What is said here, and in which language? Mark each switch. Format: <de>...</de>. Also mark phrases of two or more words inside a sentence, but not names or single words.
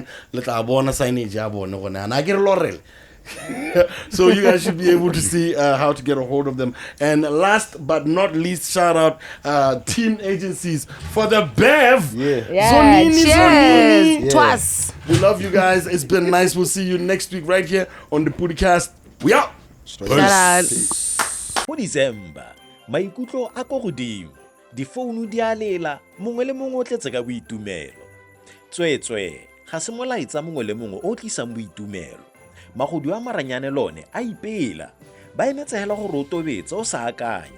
<en>And I get a lot of so you guys should be able to see how to get a hold of them. And last but not least, shout out team agencies for the Bev. Yeah, Zonini. cheers. Twas. We love you guys. It's been nice. We'll see you next week right here on the PODICAST. We out. Shout out.</en> <tn>Mo December, maikutlo a go godimo. Difounu di a lela, mongwe le mongwe o tletse ka boitumelo. Tswetswe, ga se molaetsa mongwe le mongwe o tlisang boitumelo. Magodu a maranyane lone a ipela. Ba emetsegela go tobetsa o sa akanya.</tn>